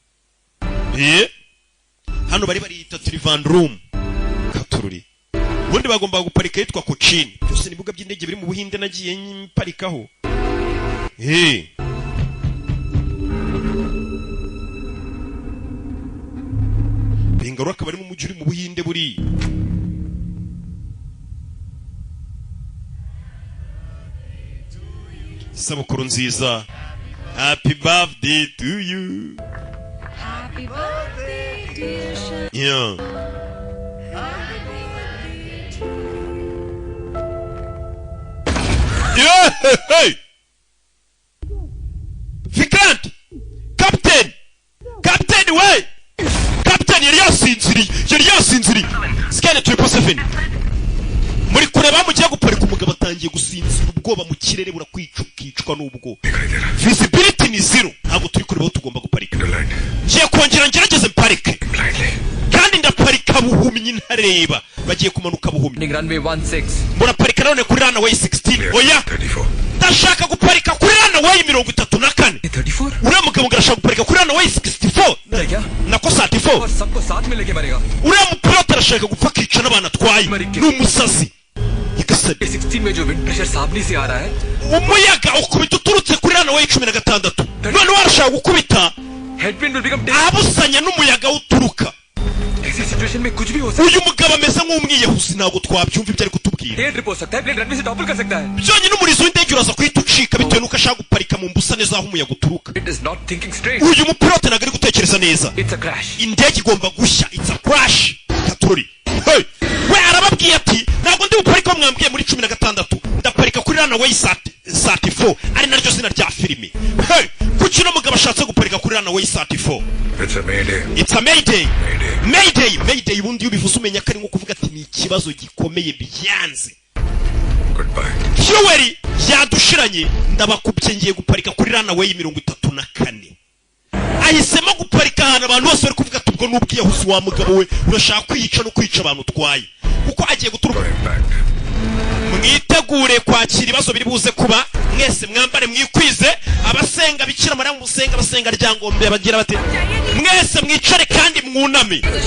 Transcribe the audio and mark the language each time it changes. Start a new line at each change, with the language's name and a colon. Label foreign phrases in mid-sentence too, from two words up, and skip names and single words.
Kinyarwanda: hano bari yita Trivandrum Katururi ubundi bagomba guparika yitwa Cochin byose ni bibuga by'indege biri mu Buhinde nagiye nyiparikaho Bengaluru akaba ari mu mujyi uri mu Buhinde buri sabukuru nziza
English: happy birthday to you Happy birthday dear Shan
Kinyarwanda: yeah hey Vikrant Captain way Captain yari yasinziriye scan 777 muri kureba mugiye guparika umugabo atangiye gusinzira ubwoba mu kirere burakwicwa n'ubwo visibility ni 0 ntabwo turi kureba tugomba guparika ngiye kongera ngerageze parike kandi ndaparika buhumyi ntareba bagiye kumanuka buhumyi runway 16 muraparika none kuri runway 16 oya ndashaka guparika kuri runway 34 uriya mugabo ngarashaka guparika kuri runway 64 nako 34
Hindi: सबको साथ में लेके मरेगा
Kinyarwanda: uriya mupilote arashaka gupfa akica n'abana atwaye n'umusazi
Hindi: 16 में जो
English: wind pressure
Hindi: सामने से आ रहा है
Kinyarwanda: umuyaga ukubita uturutse kuri runway 16 none warashaka gukubita
English: headwind will become
Kinyarwanda: abusanya n'umuyaga uturuka
Hindi: ऐसी सिचुएशन में कुछ भी हो सकता है
Kinyarwanda: uyu mugabo ameze nk'umwiyahuzi ntabwo twabyumva ibyo ari kutubwira
English: air trip
Hindi: हो सकता है
English: plane runway
Hindi: से टॉपल कर सकता है
Kinyarwanda: byonyine umurizo w'indege uraza kuhita ucika bitewe n'uko ashaka guparika mu mbusane z'aho umuyaga uturuka
English: it is not thinking straight
Kinyarwanda: uyu mupilote ntabwo ari gutekereza neza
English: it's a crash
Kinyarwanda: indege igomba gushya
English: it's a crash
Kinyarwanda: Katurori hey we arababwiye ati ntabwo ndi buparika mwambwiye muri 16 ndaparika kuri runway 34 ari naryo zina rya filime hey kuki no mugabo ashatse guparika kuri runway 34
English: it's a mayday
Kinyarwanda: ubundi ubivuze umenya ko ari nko kuvuga ati ni ikibazo gikomeye byanze fuel yadushiranye ndabakubye ngiye guparika kuri runway 34 ahisemo guparika ahantu abantu bose bari kuvuga ati ubwo n'ubwiyahuzi wa mugabo we urashaka kwiyica no kwica abantu utwaye kuko agiye guturuka mwitegure kwakira ibibazo biri buze kuba mwese mwambare mwikwize abasenga bikira Mariya musenga abasenga ryangombe bagira bate mwese mwicare kandi mwuname